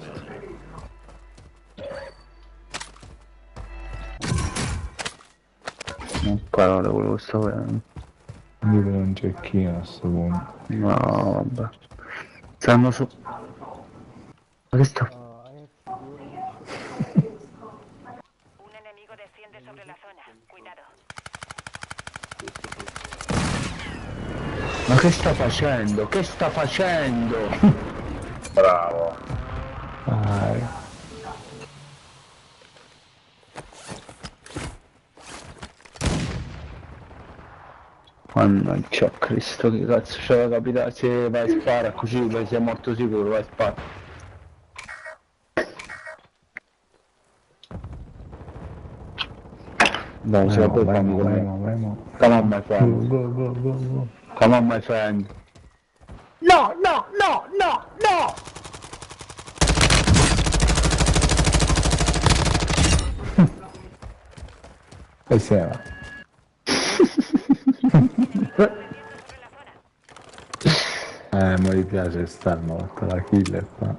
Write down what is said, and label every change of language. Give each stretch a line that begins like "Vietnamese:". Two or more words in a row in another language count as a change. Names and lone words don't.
Italian: Non parole quello che sto vedendo. Io vedo un cecchino a sto punto. No, vabbè. Stanno su... Ma che sta...
Spanish: Un enemigo desciende sobre la zona. Cuidado.
Italian: Ma che sta facendo? Che sta facendo? Bravo. Vai. Mannaggia Cristo, che cazzo c'è la capitale? Se vai a spara così, vai, sei morto sicuro, vai a spara. Dai, ce la puoi fare amico mio.
English: Come on my friend. Go. Come on my friend. No, no, no, no, no!
Italian: E siamo. Ma mi piace sta morta la killer qua.